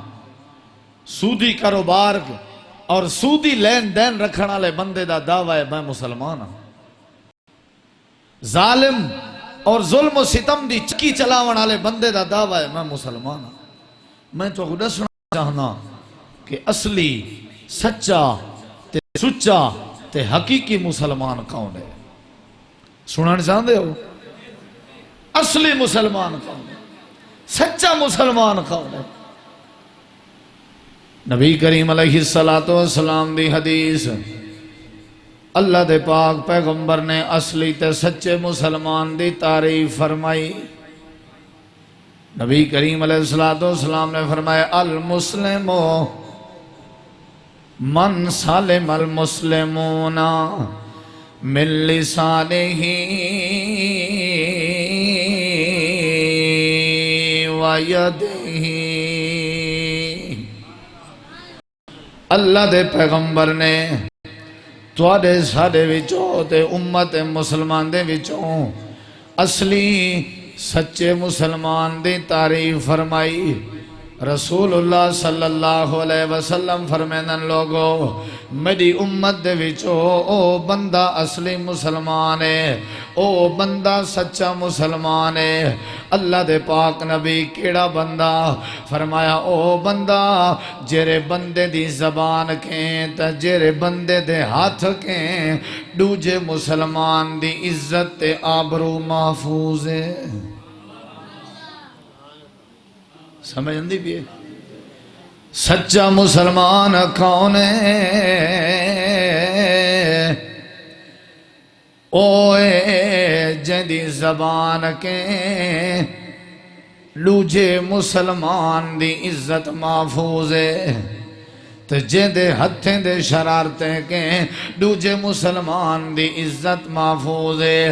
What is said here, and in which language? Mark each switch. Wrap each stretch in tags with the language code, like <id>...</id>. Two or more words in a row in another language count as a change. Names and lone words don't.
<pa>سودی کاروبار اور سودی لین دین رکھن والے بندے دا دعویٰ ہے میں مسلمان ہاں. ظالم اور ظلم و ستم دی چکی چلاون والے بندے دا دعویٰ ہے میں مسلمان ہاں. میں تو دسنا چاہنا کہ اصلی سچا تے سچا تے حقیقی مسلمان کون ہے؟</pa> <ur>سنن چاہتے ہو؟ اصلی مسلمان کون ہے؟ سچا مسلمان کون ہے؟</ur> <pa>نبی کریم</pa> <ar>علیہ السلام</ar> <pa>دی حدیث، اللہ دے پاک پیغمبر نے اصلی تے سچے مسلمان دی تعریف فرمائی. نبی کریم</pa> <ar>علیہ السلام</ar> <pa>نے فرمایا</pa> <ar>المسلم من سالم المسلمون من لسانہ ویدہ.</ar> <pa>اللہ دے پیغمبر نے تواڈے ساڈے وچوں تے امت مسلمان دے وچوں اصلی سچے مسلمان دی تعریف فرمائی</pa> <ar>رسول اللہ صلی اللہ علیہ وسلم</ar> <pa>فرمیندن لوگو میری امت دے وچو او بندہ اصلی مسلمان ہے، او بندہ سچا مسلمان ہے۔ اللہ دے پاک نبی کیڑا بندہ؟ فرمایا او بندہ جیرے بندے دی زبان کہیں تا جیرے بندے دے ہاتھ کہیں دوجے مسلمان دی عزت تے آبرو محفوظ ہے۔ سمجھن دی بھی ہے؟ سچا مسلمان کون ہے؟ اوے جدی زبان کے لوجے مسلمان دی عزت محفوظ ہے، تو جیندے ہتھیں دے شرارتیں کے دوجے مسلمان دی عزت محفوظ ہے۔</pa>